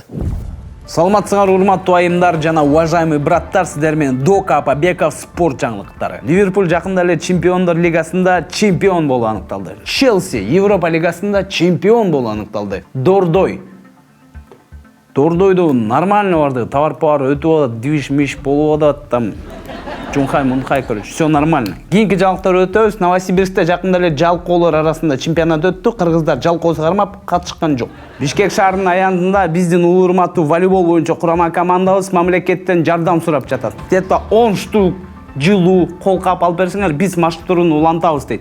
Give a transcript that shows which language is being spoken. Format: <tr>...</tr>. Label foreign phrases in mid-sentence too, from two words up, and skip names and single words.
<ky>Саламатсыңар урматтуу айымдар жана уважаемый браттар, сиздер менен Дока Апабеков спорт жаңылыктары. Ливерпуль жакында эле Чемпиондор лигасында чемпион болуп аныкталды. Челси Европа лигасында чемпион болуп аныкталды. Дордойду нормально барды, товар-пар өтүп атат, движ-миш болуп атат,</ky> <ru>там Чунхай, короче, все нормально.</ru> <ky>Кийинки жаңылыктар өтөбүз. Новосибирскте жакында эле жалкоолор арасында чемпионат өттү. Кыргыздар жалкоосу кармап катышкан жок. Бишкек шаарынын аягында биздин улуу урматтуу волейбол боюнча курама командабыз мамлекеттен жардам сурап жатат.</ky> <ru>Где-то 10 штук</ru> <ky>жылуу колкап алып берсеңер, биз маршруттун улантабыз дейт.</ky>